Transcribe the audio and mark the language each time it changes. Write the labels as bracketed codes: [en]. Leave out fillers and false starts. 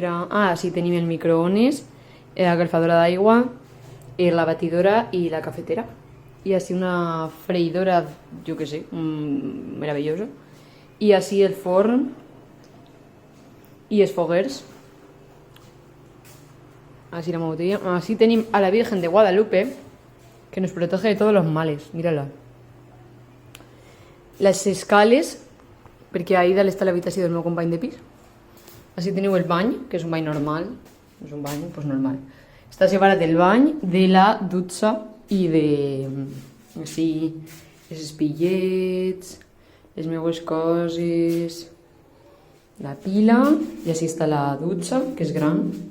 [ca] Ah, sí, tenim el microones, la calfadora d'aigua, la batidora i la cafetera. I així una freïdora, jo què sé, meravellosa. I així el forn i els foguers. [es] Así la botella. Así tenim a la Virgen de Guadalupe, que nos protege de todos los males. Mírala. [ca] Les escales, perquè ahí dalt està l'habitació del meu company de pis. Així teniu el bany, que és un bany normal. És un bany, doncs normal. Està separat del bany, de la dutxa i de... així, els espillets, les meues coses, la pila, i així està la dutxa, que és gran.